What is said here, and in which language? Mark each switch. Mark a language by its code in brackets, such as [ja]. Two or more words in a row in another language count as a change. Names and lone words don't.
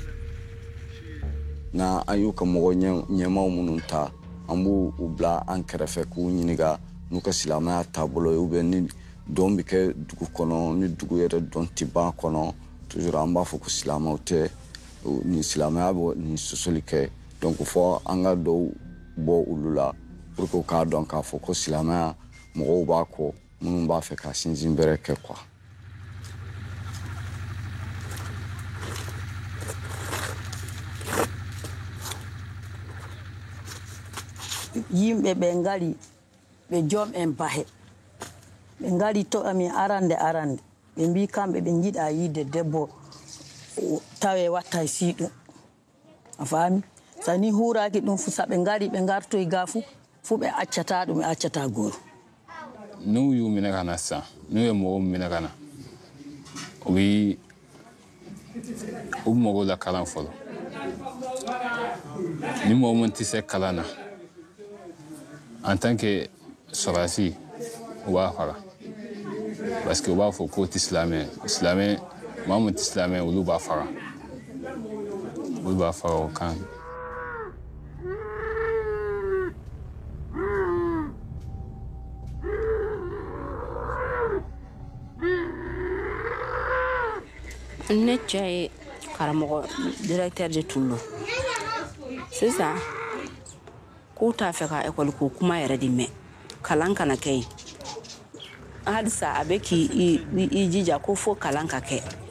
[bm] na an y'u ka mɔgɔ ɲɛmaw minnu ta an b'u bila an kɛrɛfɛ k'u ɲininka n'u ka silamɛya taabolo ye [fr] ou bien [bm] ni dɔn bɛ kɛ dugu kɔnɔ ni dugu yɛrɛ dɔn tɛ ban kɔnɔ toujours an b'a fɔ ko silamɛw tɛ ni silamɛya bɛ ni sɔsɔli kɛ donc fɔ an ka dɔw bɔ olu la [fr] pour que [bm] k'a dɔn k'a fɔ ko silamɛya mɔgɔw b'a kɔ minnu b'a fɛ ka sinsin bɛrɛ kɛ quoi. [ff] Yimɓe ɓe ngari ɓe joom en bahe ɓe ngari to amin arande ɓe mbi kamɓe ɓe jiiɗa yiide debbo tawe watta siiɗum a faami so ni huuraki ɗum fu sa ɓe ngari ɓe gartoye ga fu ɓe accata ɗum ɓe accata goto [bm] n'u y'u minɛ ka na sisan n'u ye mɔgɔw minɛ ka na u bɛ mɔgɔw la kalan fɔlɔ ni mɔgɔ min tɛ se kalan na [fr] en tant que [bm] sɔrɔdasi u b'a faga [fr] parce que [bm] u b'a fɔ k'o tɛ silamɛ maa mun tɛ silamɛ olu b'a faga o kan. Ne cɛ ye karamɔgɔ directeur de tun don sisan k'u t'a fɛ ka ekɔli ko kuma yɛrɛ de mɛn kalan kana kɛ yen halisa a bɛ k'i jija ko fo kalan ka kɛ.